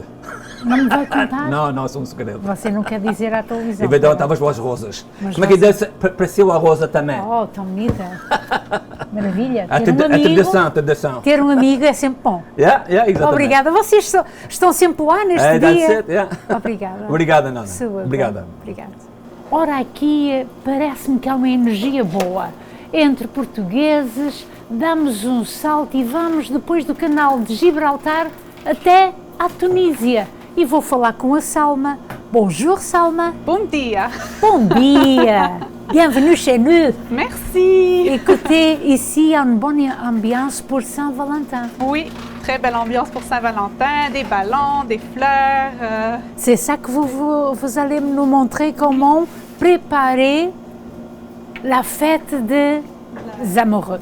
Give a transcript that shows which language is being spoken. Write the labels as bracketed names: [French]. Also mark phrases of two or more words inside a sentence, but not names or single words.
[Portuguese] Não me vai contar? Não, é um segredo. Você não quer dizer à televisão? E vai dar tá bom? as boas rosas. Mas Como é que você- deve pareceu a rosa também? Oh, tão bonita. Maravilha. A Ter um amigo, tradição. ter um amigo é sempre bom. Exatamente. Obrigada. Vocês estão sempre lá neste [English] That's [Portuguese] dia. [English] it, yeah. [Portuguese] Obrigada. Obrigada, Nana. Saúde. Obrigada. Obrigada. Ora, aqui parece-me que há uma energia boa entre portugueses. Damos um salto e vamos depois do canal de Gibraltar até à Tunísia. E vou falar com a Salma. Bonjour, Salma. Bon dia. Bon dia. [French] Bienvenue chez nous. Merci. Écoutez, ici, il y a une bonne ambiance pour Saint-Valentin. Oui, très belle ambiance pour Saint-Valentin, des ballons, des fleurs. C'est ça que vous allez nous montrer comment préparer la fête des amoureux.